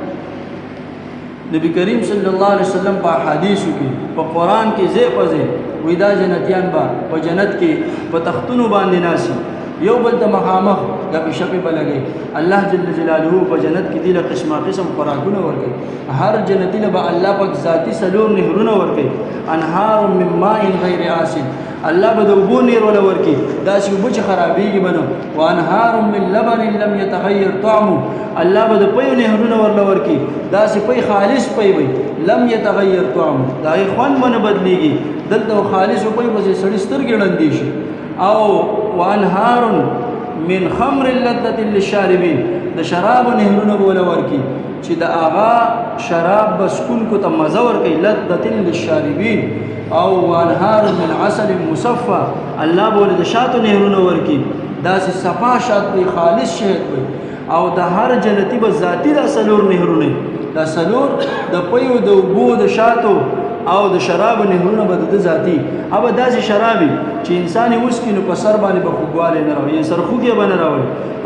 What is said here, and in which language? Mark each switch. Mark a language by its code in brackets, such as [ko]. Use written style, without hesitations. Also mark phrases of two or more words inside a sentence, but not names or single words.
[ps] نبی کریم [ar] صلی الله علیه وسلم [ps] په احادیثو کې په قرآن کې ځای په ځای وایي دا جنتیان به په جنت کې په تختونو باندې ناسي یو بل ته مخامخ گپې شپې به لګوي الله جل جلاله په جنت کې دې له قسمه قسم خوراکونه ورکوي هر جنتي له به الله پاک ذاتي څلور نهرونه ورکوي [ar] انهار من ماء غیر آسن [ps] الله به د اوبو نهر وله ورکړي داسې اوبه چې خرابېږي به نه [ar] وانهار من لبن لم یتغیر طعمه [ps] الله به د پیو نهرونه ورله ورکړي داسې پی خالص پی وي [ar] لم یتغیر طعمه [ps] د هغې خوند به نه بدلېږي دلته خالص پی به سړي سترګې ړندې شي او [ar] وانهار من خمر لذة للشاربین [ps] د شراب نهرونه به وله ورکړي چې د هغه شراب به څکونکو ته مزه ورکوي [ar] لذة للشاربین [ps] او [ar] وانهار من عسل مصفى [ps] الله به ولې د شاتو نهرونه ورکړي داسې صفا شات وي خالص شهد وي او د هر جنتي به ذاتي دا څلور نهرونه دا څلور د پیو د اوبو د شاتو او د شرابو نهرونه به د ذاتي هغه داسې شرابي چې انسان یې وڅکي نو په سر باندې به خوږوالی نه راولي یعنې سرخوږی به نه راولي په